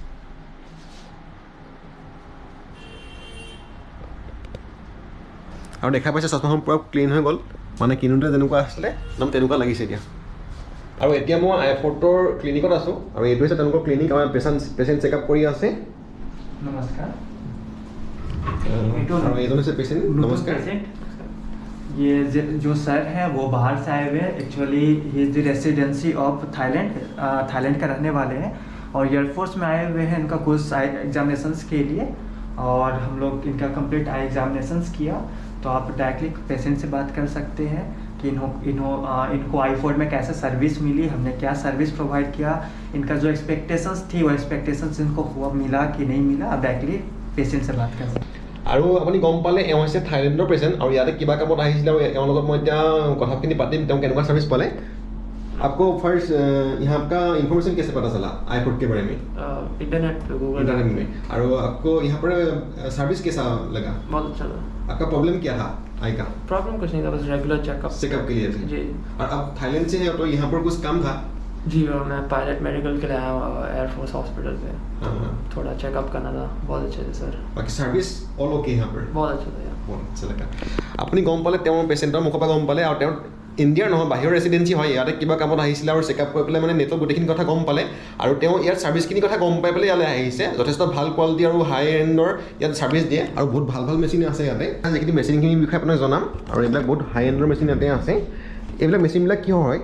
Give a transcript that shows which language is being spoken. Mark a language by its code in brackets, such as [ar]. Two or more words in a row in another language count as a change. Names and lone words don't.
[as] আৰু দেখা পাইছে চশমাখন পুৰা ক্লিন হৈ গ'ল মানে কিনোতে যেনেকুৱা আছিলে একদম তেনেকুৱা লাগিছে এতিয়া আৰু এতিয়া মই আইফোৰ্টৰ ক্লিনিকত আছোঁ আৰু এইটো হৈছে তেওঁলোকৰ ক্লিনিক আমাৰ [en] patient checkup [as] কৰি আছে [hi] नमस्कार और ये दोनों से पेशेंट नमस्कार ये जो सर है वो बाहर से आए हुए हैं एक्चुअली ये [en] the residency of Thailand [hi] का रहने वाले हैं और एयरफोर्स में आए हुए हैं इनका कुछ एग्जामिनेशंस के लिए और हम लोग इनका [en] complete eye examinations [hi] किया तो आप [en] directly patient [hi] से बात कर सकते हैं कि इनको आईफोर्ड में कैसे सर्विस मिली हमने क्या [en] service provide [hi] किया इनका जो एक्सपेक्टेशंस थी वो एक्सपेक्टेशंस इनको हुआ मिला कि नहीं मिला आप [en] directly patient [hi] से बात कर सकते हैं [as] আৰু আপুনি গম পালে এওঁ হৈছে থাইলেণ্ডৰ পেচেণ্ট আৰু ইয়াতে কিবা কামত আহিছিলে আৰু এওঁৰ লগত মই এতিয়া কথাখিনি পাতিম তেওঁ কেনেকুৱা ছাৰ্ভিচ পালে [hi] आपको फर्स्ट यहाँ आपका इन्फॉर्मेशन कैसे पता चला आईफोर्ड के बारे में इंटरनेट पे गूगल इंटरनेट में और आपको यहाँ पर सर्विस कैसा लगा बहुत अच्छा लगा आपका प्रॉब्लम क्या था आई का प्रॉब्लम कुछ नहीं था बस रेगुलर चेकअप के लिए थे जी और अब थाईलैंड से है तो यहाँ पर कुछ काम था जी और मैं [en] pilot medical [hi] के लिए आया हूँ [en] Airforce hospital [hi] पे थोड़ा चेकअप करना था बहुत अच्छे से सर बाकी [en] service all OK [hi] यहाँ पर बहुत अच्छा था यार बहुत अच्छा लगा [as] আপুনি গম পালে তেওঁ পেচেণ্টৰ মুখৰ পৰা গম পালে আৰু তেওঁ ইণ্ডিয়াৰ নহয় বাহিৰৰ ৰেচিডেঞ্চি হয় ইয়াতে কিবা কামত আহিছিলে আৰু চেকআপ কৰি পেলাই মানে নেটত গোটেইখিনি কথা গম পালে আৰু তেওঁ ইয়াত ছাৰ্ভিচখিনিৰ কথা গম পাই পেলাই ইয়ালৈ আহিছে যথেষ্ট ভাল কোৱালিটি আৰু [en] high end [as] ইয়াত ছাৰ্ভিচ দিয়ে আৰু বহুত ভাল ভাল মেচিন আছে ইয়াতে যিখিনি মেচিনখিনিৰ বিষয়ে আপোনাক জনাম আৰু এইবিলাক বহুত [en] high end [as] মেচিন ইয়াতে আছে এইবিলাক মেচিনবিলাক কিহৰ হয়